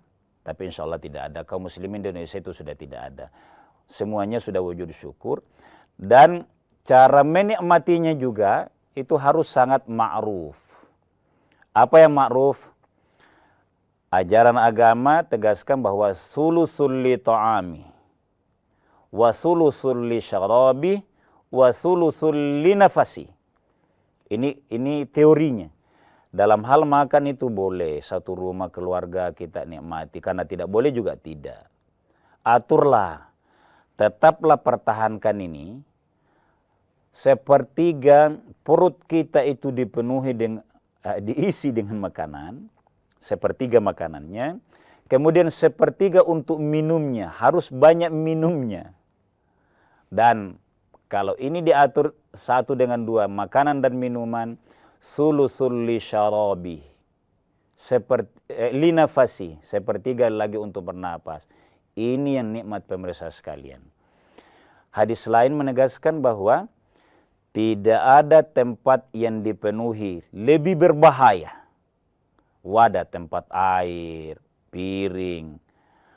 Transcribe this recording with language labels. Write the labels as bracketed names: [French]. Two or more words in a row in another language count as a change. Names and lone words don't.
[Indonesian] Tapi [Arabic] إن شاء الله [Indonesian] tidak ada. Kaum muslimin di Indonesia itu sudah tidak ada. Semuanya sudah wujud syukur. Dan cara menikmatinya juga itu harus sangat ma'ruf. Apa yang ma'ruf? Ajaran agama tegaskan bahwa [Arabic] ثلث للطعام وثلث للشراب وثلث للنفس. [Indonesian] Ini teorinya. Dalam hal makan itu boleh, satu rumah keluarga kita nikmati, karena tidak boleh juga tidak. Aturlah, tetaplah pertahankan ini. Sepertiga perut kita itu diisi dengan makanan, sepertiga makanannya. Kemudian sepertiga untuk minumnya, harus banyak minumnya. Dan kalau ini diatur 1 dengan 2, makanan dan minuman, [Arabic] ثلث للشراب للنفس, [Indonesian] sepertiga lagi untuk bernapas. Ini yang nikmat pemirsa sekalian. Hadis lain menegaskan bahwa tidak ada tempat yang dipenuhi lebih berbahaya. Wadah, tempat air, piring.